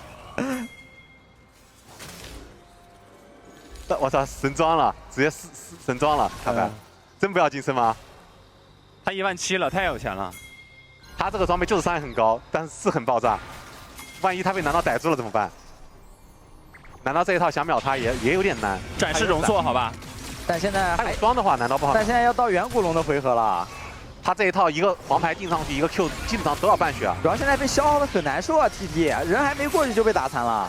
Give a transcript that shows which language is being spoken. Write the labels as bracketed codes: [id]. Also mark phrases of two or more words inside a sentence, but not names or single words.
[zh] 我操，神裝了，直接神裝了，卡牌，真不要金身嗎？他17000了，太有錢了。他這個裝備就是傷害很高，但是很爆炸。萬一他被南道逮住了怎麼辦？難道這一套想秒他也有點難？展示容錯，好吧。但現在還有裝的話，難道不好？但現在要到遠古龍的回合了。他這一套一個黃牌定上去，一個 Q 基本上都要半血啊。主要現在被消耗的很難受啊 ，TT 人還沒過去就被打殘了。